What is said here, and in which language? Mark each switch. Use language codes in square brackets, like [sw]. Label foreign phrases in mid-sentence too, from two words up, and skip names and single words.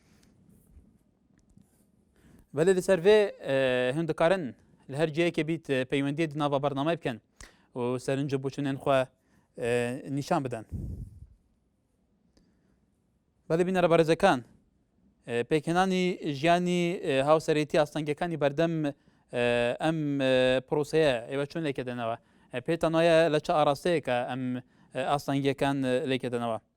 [ku] belê li ser vê hûn dikarin li her ciyekê bît peywendiyê di nava bername bikin و سەرنج بۆچونێن خوا نیشان بدەن [ckb] بەڵێ بینەرە بەڕێزەکان پێکهێنانی ژیانی هاوسەرێتی ئاستەنگەکانی بەردەم ئەم پرۆسەیە ئێوە چۆن لێکێدەنەوە پێتان وایە لە چه ئاراستەیەکە ئەم ئاستەنگیەکان لێکێدەنەوە